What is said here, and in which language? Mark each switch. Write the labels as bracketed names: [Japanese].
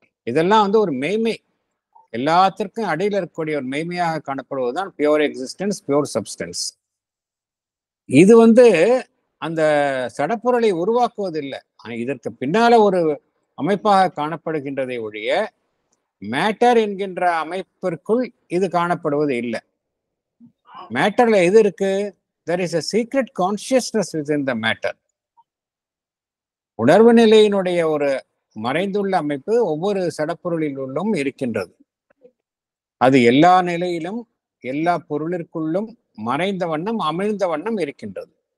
[Tamil] இதெல்லாம் வந்து ஒரு மெய்மை, எல்லாத்திற்கும் அடியில் இருக்கக்கூடிய ஒரு மெய்மையாக காணப்படுவதுதான் பியூர் எக்ஸிஸ்டன்ஸ், பியூர் சப்ஸ்டன்ஸ். இது வந்து அந்த சடப்பொருளை உருவாக்குவதில்லை, இதற்கு பின்னால ஒரு அமைப்பாக காணப்படுகின்றதை ஒழிய மேட்டர் என்கின்ற அமைப்பிற்குள் இது காணப்படுவது இல்லை. மேட்டர்ல எது இருக்கு? [English] there is a secret consciousness within the matter. [Tamil] உணர்வு நிலையினுடைய ஒரு மறைந்துள்ள அமைப்பு ஒவ்வொரு சடப்பொருளிலும் இருக்கின்றது. அது எல்லா நிலையிலும் எல்லா பொருளிற்குள்ளும் மறைந்த வண்ணம் அமிழ்ந்த வண்ணம் இருக்கின்றது.